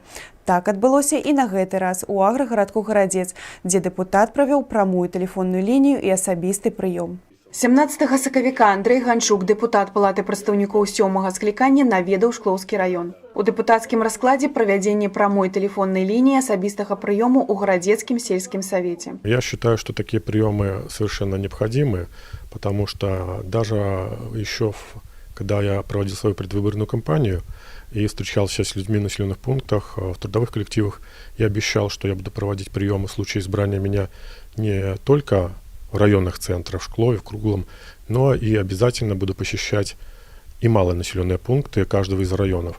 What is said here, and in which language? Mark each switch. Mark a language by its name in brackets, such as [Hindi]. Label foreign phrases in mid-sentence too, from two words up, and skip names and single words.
[Belarusian] Так адбылося і на гэты раз у аграгарадку Гарадзец, дзе дэпутат правёў прамую тэлефонную лінію і асабісты прыём. 17 сакавіка Андрэй Ганчук, дэпутат палаты прадстаўнікоў 7-га склікання, наведаў Шклоўскі раён. У дэпутацкім раскладзе правядзенне прамой [Russian] тэлефонной линии особистого приема у Городецким сельским совете. Я считаю, что такие приемы совершенно необходимы, потому что даже еще когда я проводил свою предвыборную кампанию и встречался с людьми в населенных пунктах, в трудовых коллективах, я обещал, что я буду проводить приемы в случае избрания меня не только в районных центрах, в Шклове, в Круглом, но и обязательно буду посещать и малонаселенные пункты каждого из районов.